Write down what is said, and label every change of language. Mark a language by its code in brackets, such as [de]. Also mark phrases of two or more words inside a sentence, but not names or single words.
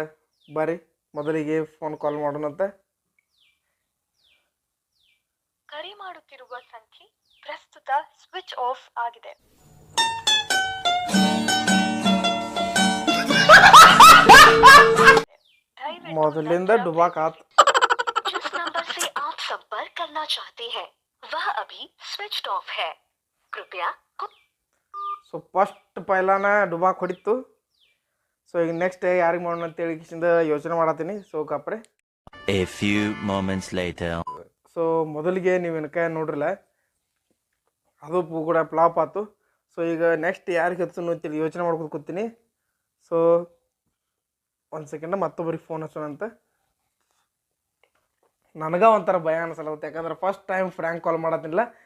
[kn] ಬರ್ರಿ ಮೊದಲಿಗೆ [en] phone call [kn] ಮಾಡೋಣಂತೆ. ಕರೆ ಮಾಡುತ್ತಿರುವ ಸಂಖ್ಯೆ ಪ್ರಸ್ತುತ [en] switch off [kn] ಆಗಿದೆ. ಮೊದಲಿಂದ ಡುಬಾಕ್ ಆತ್. [hi] जिस नंबर से आप संपर्क करना चाहते हैं वह अभी [en] switch off [hi] है. कृपया [en] so first [kn] ಪೈಲಾನ ಡುಬಾಕ್ ಹೊಡಿತು. ಸೊ ಈಗ ನೆಕ್ಸ್ಟ್ ಯಾರಿಗೆ ಮಾಡೋಣ ಅಂತೇಳಿ ಯೋಚನೆ ಮಾಡತ್ತೀನಿ. ಸೊ ಕಾಪ್ರೆ [en] A few moments later. [kn] ಸೊ ಮೊದಲಿಗೆ ನೀವು ಏನಕ್ಕೆ ನೋಡ್ರಲ್ಲ, ಅದು ಕೂಡ ಫ್ಲಾಪ್ ಆಯ್ತು. ಸೊ ಈಗ ನೆಕ್ಸ್ಟ್ ಯಾರಿಗೆ ಹಚ್ಚೋಣ ಅಂತೇಳಿ ಯೋಚನೆ ಮಾಡ್ಕೊಂಡು ಕೂತೀನಿ. ಸೊ ಒಂದು ಸೆಕೆಂಡ ಮತ್ತೊಬ್ಬರಿಗೆ ಫೋನ್ ಹಚ್ಚೋಣಂತ. ನನಗ ಒಂಥರ ಭಯ ಅನ್ಸಲತ್ತೆ, ಯಾಕಂದ್ರೆ [en] first time prank call [kn] ಮಾಡತ್ತಿಲ್ಲ.